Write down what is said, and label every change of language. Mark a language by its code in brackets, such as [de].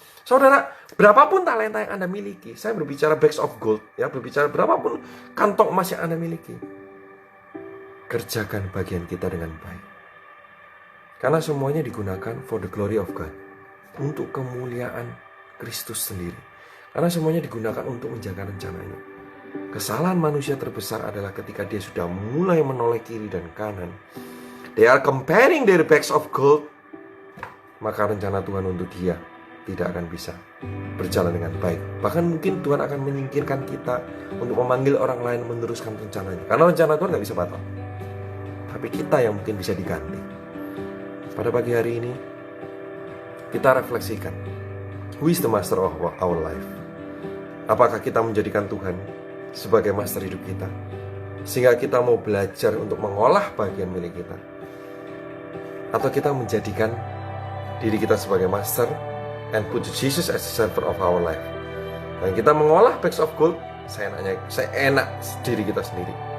[id] Saudara, berapapun talenta yang Anda miliki, saya berbicara bags of gold, ya, berbicara berapapun kantong emas yang Anda miliki, kerjakan bagian kita dengan baik. Karena semuanya digunakan [en] for the glory of God, [id] untuk kemuliaan Kristus sendiri. Karena semuanya digunakan untuk menjaga rencananya. Kesalahan manusia terbesar adalah ketika dia sudah mulai menoleh kiri dan kanan. [en] They are comparing their bags of gold. [id] Maka rencana Tuhan untuk dia tidak akan bisa berjalan dengan baik. Bahkan mungkin Tuhan akan menyingkirkan kita untuk memanggil orang lain meneruskan rencananya. Karena rencana Tuhan gak bisa batal. Tapi kita yang mungkin bisa diganti. Pada pagi hari ini, kita refleksikan. [en] Who is the master of our life? [id] Apakah kita menjadikan Tuhan sebagai master hidup kita, sehingga kita mau belajar untuk mengolah bagian milik kita? Atau kita menjadikan diri kita sebagai [en] master and put Jesus as the server of our life? [id] Dan kita mengolah bags of gold, saya enak diri kita sendiri.